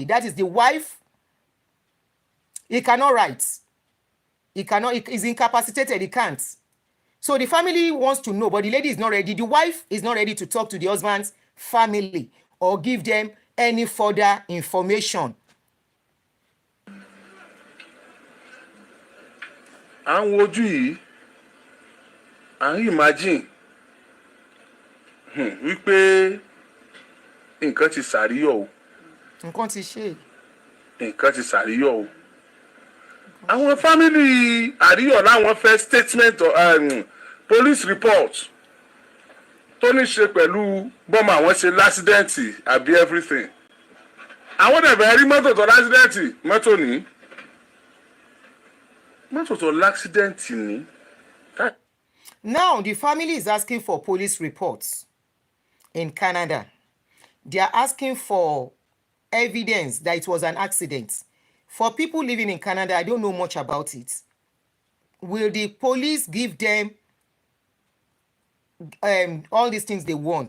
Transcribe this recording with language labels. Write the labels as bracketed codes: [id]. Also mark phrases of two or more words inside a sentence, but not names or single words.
[en] That is the wife. He cannot write. He cannot, he's incapacitated, he can't. So the family wants to know, but the lady is not ready. The wife is not ready to talk to the husband's family or give them any further information. [yo] Àwọn ojú yìí, à ń imagine wípé nǹkan ti ṣàríyọ̀ o. Nǹkan ti ṣe. Nǹkan ti ṣàríyọ̀ o. Àwọn family àríyọ̀ láwọn fẹ́ [en] statement police report [yo] tó ní ṣe pẹ̀lú bọ́mọ àwọn ṣe lásídẹ́ǹtì àbí everything. Àwọn dẹ̀bẹ̀ rí mọ́tò tó lásídẹ́ǹtì mọ́tò ní. Mọ́tò tó lásídẹ́ǹtì ní. [en] Now the family is asking for police reports in Canada. They are asking for evidence that it was an accident. For people living in Canada, I don't know much about it. Will the police give them all these things they want?